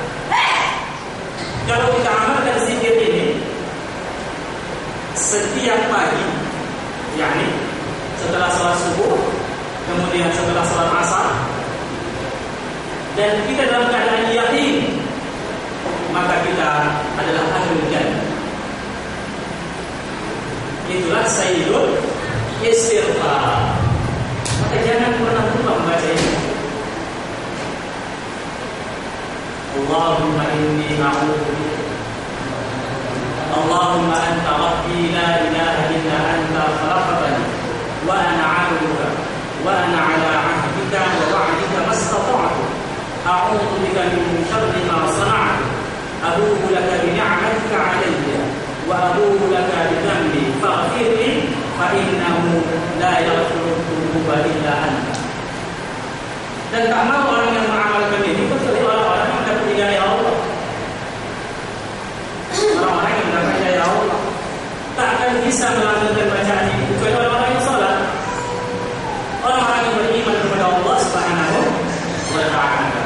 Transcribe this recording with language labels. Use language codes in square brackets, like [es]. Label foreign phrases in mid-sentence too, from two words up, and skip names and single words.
[id] Kalau kita amalkan zikir ini setiap pagi, yakni setelah salat subuh, kemudian setelah salat asar, dan kita dalam keadaan yakin, maka kita adalah [ar] أهل الجنة. [id] Itulah [ar] سيد الاستغفار. [id] Maka jangan pernah lupa membaca ini. [ar] اللهم إني أعوذ بك. اللهم أنت ربي لا إله إلا أنت خلقتني وأنا عبدك وأنا على عهدك ووعدك ما استطعت. أعوذ بك من شر ما صنعت. أبوء لك بنعمتك علي وأبوء لك بذنبي فاغفر لي فإنه لا يغفر الذنوب إلا أنت. [id] Dan tak mau orang yang mengamalkan ini kecuali orang-orang yang mendapat hidayah Allah. Orang-orang yang mendapat hidayah Allah tak akan bisa melanjutkan bacaan ini kecuali orang-orang yang salat, orang-orang yang beriman kepada Allah [ar] سبحانه وتعالى.